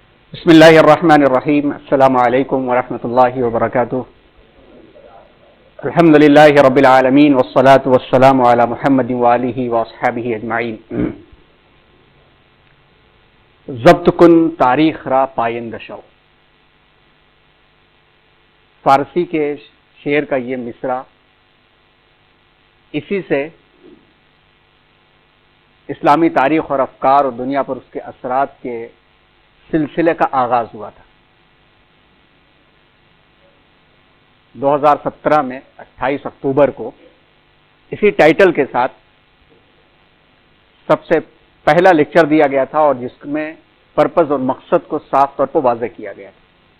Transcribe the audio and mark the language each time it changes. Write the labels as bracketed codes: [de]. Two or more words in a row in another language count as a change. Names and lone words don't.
[ar] بسم اللہ الرحمن الرحیم السلام علیکم ورحمۃ اللہ وبرکاتہ الحمد للہ رب العالمین والصلاة والسلام علی محمد وآلہ واصحابہ اجمعین [fa] ضبط کن تاریخ را پائندہ شو. [ur] فارسی کے شعر کا یہ مصرع اسی سے اسلامی تاریخ اور افکار اور دنیا پر اس کے اثرات کے سلسلے کا آغاز ہوا تھا. 2017 میں 28 اکتوبر کو اسی ٹائٹل کے ساتھ سب سے پہلا لیکچر دیا گیا تھا اور جس میں پرپز اور مقصد کو صاف طور پر واضح کیا گیا تھا.